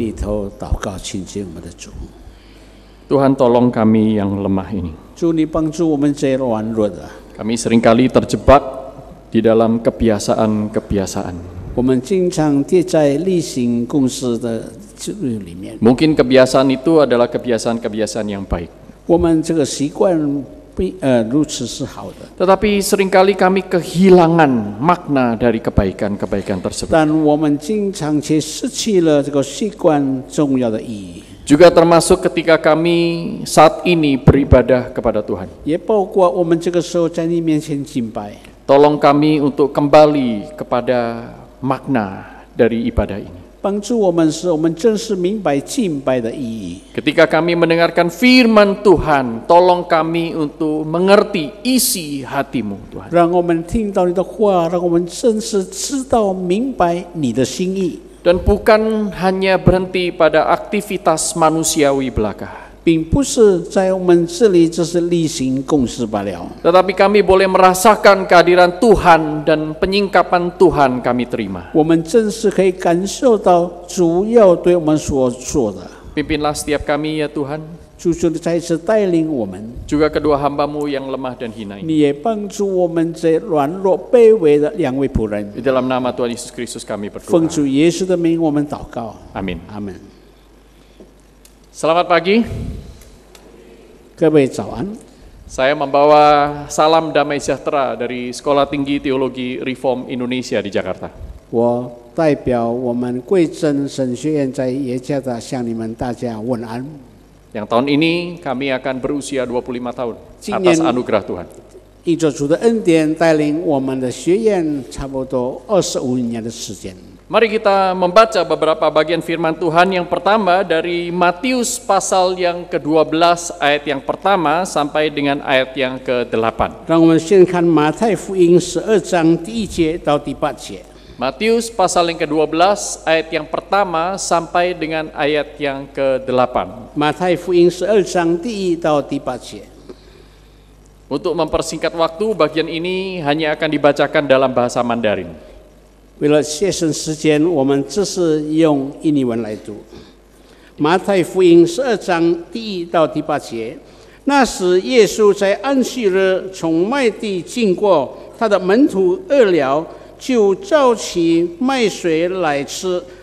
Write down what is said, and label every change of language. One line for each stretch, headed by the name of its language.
Chinese: 低头祷告，亲近我们的主。
Indonesian: Tuhan tolong kami yang lemah ini.
Chinese: 主，你帮助我们这些软弱的。
Indonesian: Kami seringkali terjebak di dalam kebiasaan-kebiasaan.
Chinese: 我们经常跌在例行公事的制度里面。
Indonesian: Mungkin kebiasaan itu adalah kebiasaan-kebiasaan yang baik.
Chinese: 我们这个习惯如此是好的，
Indonesian: Tetapi seringkali kami kehilangan makna dari kebaikan-kebaikan tersebut.
Chinese: 但我们经常却失去了这个习惯重要的意义。
Indonesian: Juga termasuk ketika kami saat ini beribadah kepada Tuhan.
Chinese: 也包括我们这个时候在你面前敬拜。
Indonesian: Tolong kami untuk kembali kepada makna dari ibadah ini.
Chinese: 帮助我们，使我们真实明白敬拜的意义。
Indonesian: Ketika kami mendengarkan firman Tuhan, tolong kami untuk mengerti isi hatimu, Tuhan.
Chinese: 让我们听到你的话，让我们真实知道明白你的心意，
Indonesian: Dan bukan hanya berhenti pada aktivitas manusiawi belaka.
Chinese: 并不是在我们这里只是例行公事罢了。
Indonesian: Tetapi kami boleh merasakan kehadiran Tuhan dan penyingkapan Tuhan kami terima.
Chinese: 我们真是可以感受到主要对我们所做的。
Indonesian: Pimpinlah setiap kami ya Tuhan,
Chinese: 主求你再一次带领我们，
Indonesian: juga kedua hamba-Mu yang lemah dan hina ini.
Chinese: 你也帮助我们这软弱卑微的两位仆人。
Indonesian: Di dalam nama Tuhan Yesus Kristus kami
Chinese: 奉主耶稣的名，我们祷告，
Indonesian: Amin.
Chinese: 阿门。
Indonesian: Selamat pagi.
Chinese: 各位早安，
Indonesian: Saya membawa salam damai sejahtera dari Sekolah Tinggi Teologi Reform Indonesia di Jakarta.
Chinese: 我代表我们贵真神学院在耶加达向你们大家问安。
Indonesian: Yang tahun ini kami akan berusia 25 tahun atas Cingen. anugerah Tuhan.
Chinese: 依着主的恩典带领我们的学院差不多25年的时间。
Indonesian: Mari kita membaca beberapa bagian firman Tuhan. Yang pertama dari Matius pasal yang ke-12 ayat yang pertama sampai dengan ayat yang ke-8.
Chinese: 让我们先看马太福音12章第1节到第8节。
Indonesian: Matius pasal yang ke-12 ayat yang pertama sampai dengan ayat yang ke-8.
Chinese: 马太福音12章第1到第8节。
Indonesian: Untuk mempersingkat waktu, bagian ini hanya akan dibacakan dalam bahasa Mandarin.
Chinese: 为了节省时间，我们只是用印尼文来读。马太福音12章第1到第8节。那时，耶稣在安息日从麦地经过，他的门徒饿了，就召起麦穗来吃。